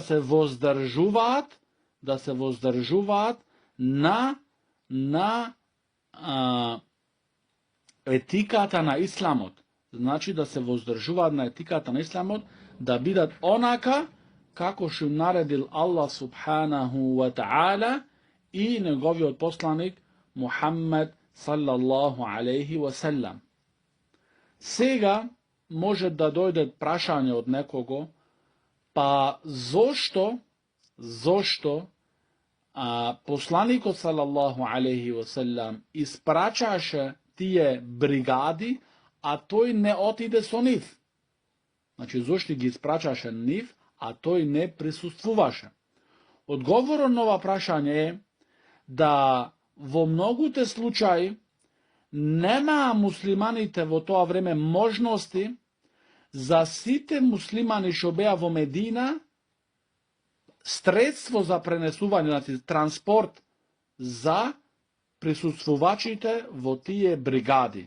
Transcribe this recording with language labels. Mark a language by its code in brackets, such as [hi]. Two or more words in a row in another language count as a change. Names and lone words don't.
[mk] Значи да се воздржуваат na етиката на исламот. Значи да се воздржуваат на етиката на исламот, да бидат онака како што наредил Аллах [ar] سبحانه وتعالى [mk] и неговиот посланик Мухаммед [ar] صلى الله عليه وسلم. [mk] Сега може да дојде прашање од некого, па зошто посланикот [ar] صلى الله عليه وسلم [mk] испрачаше тие бригади, а тој не отиде со нив? Значи, зошто ги испрачаше нив, а тој не присуствуваше? Одговорот на ова прашање е да во многуте случаи немаа муслиманите во тоа време можности за сите муслимани што беа во Медина средство за пренесување, значи транспорт за присуствувачите во тие бригади.